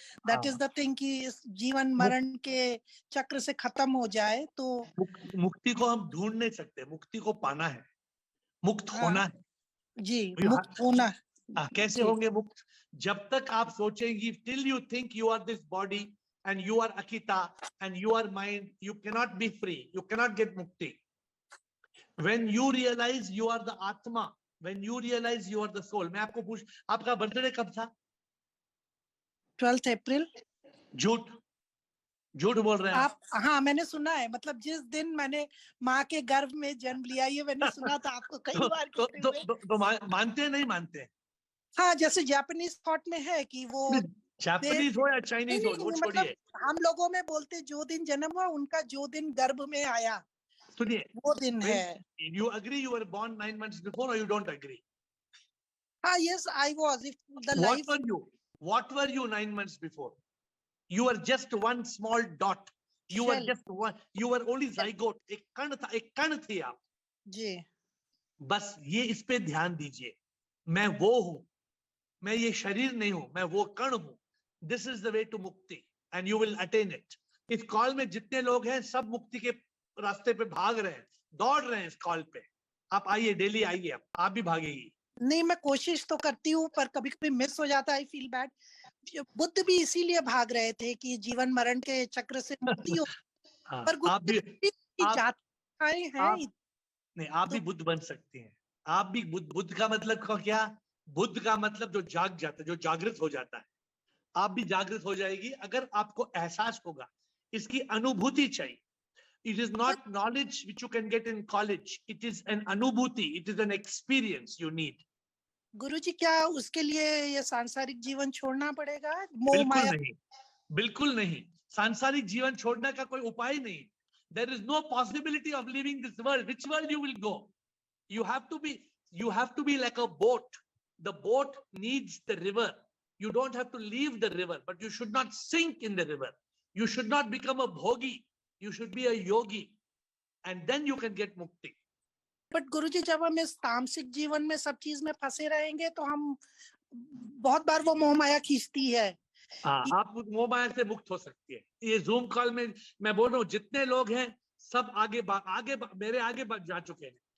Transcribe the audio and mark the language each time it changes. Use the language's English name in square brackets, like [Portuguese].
[English] that is the thing [Hindi] कि इस जीवन मरण के चक्र से खत्म हो जाए. तो मुक्ति को हम ढूंढ नहीं सकते, मुक्ति को पाना है, मुक्त होना है. जी, मुक्त होना है. कैसे होंगे मुक्त? जब तक आप सोचेंगी, [English] till you think you are this body and you are Akita and you are mind, you cannot be free, you cannot get mukti. When you realize you are the Atma, when you realize you are the soul. [Hindi] मैं आपको पूछ, आपका birthday कब था? 12th अप्रैल। झूठ झूठ बोल रहे हैं आप। हाँ, मैंने सुना है, मतलब जिस दिन मैंने माँ के गर्भ में जन्म लिया, ये मैंने सुना था आपको कई बार कहते हुए। तो मानते हैं नहीं मानते? हाँ, जैसे जापानीज थॉट में है कि वो जापानीज हो या चाइनीज हो, वो छोड़िए। मतलब हम लोगों में बोलते जो दिन जन्म हुआ उनका, जो दिन गर्भ में आया, सुनिए, वो दिन है। [English] You agree you were born 9 months before or you don't agree? [Hindi] हाँ, [English] yes, I was. If the life. What were you 9 months before? You were just one small dot. You were just one. You were only zygote. [Hindi] एक कण था, एक कण थी आप। जी। बस ये इस पे ध्यान दीजिए। मैं वो हूँ, मैं ये शरीर नहीं हूँ, मैं वो कण हूँ। [English] This is the way to mukti, and you will attain it. [Hindi] इस कॉल में जितने लोग हैं, सब मुक्ति के रास्ते पे भाग रहे हैं, दौड़ रहे हैं इस कॉल पे। आप आइए, डेली आइए, आप भी भागेगी। नहीं, मैं कोशिश तो करती हूँ, पर कभी कभी मिस हो जाता है। [English] I feel bad. [Hindi] बुद्ध भी इसीलिए भाग रहे थे कि जीवन मरण के चक्र से मुक्ति हो। पर आप भी हैं नहीं, आप भी बुद्ध बन सकती हैं। आप भी बुद्ध का मतलब क्या? बुद्ध का मतलब जो जाग जाता है, जो जागृत हो जाता है। आप भी जागृत हो जाएगी अगर आपको एहसास होगा, इसकी अनुभूति चाहिए। [English] It is not knowledge which you can get in college. It is an anubhuti. It is an experience you need. [Hindi] गुरुजी, क्या उसके लिए ये सांसारिक जीवन छोड़ना पड़ेगा? बिल्कुल नहीं, बिल्कुल नहीं। सांसारिक जीवन छोड़ने का कोई उपाय नहीं। [English] There is no possibility of leaving this world. Which world you will go? You have to be like a boat. The boat needs the river. You don't have to leave the river, but you should not sink in the river. You should not become a bhogi. You should be a yogi, and then you can get mukti. [Hindi] But गुरुजी, जब हम इस तामसिक जीवन में सब चीज में फंसे रहेंगे तो हम बहुत बार वो मोह माया खींचती है। आप मोह माया से मुक्त हो सकती है। ये जूम कॉल में मैं बोल रहा हूँ, जितने लोग हैं सब आगे मेरे आगे जा चुके हैं।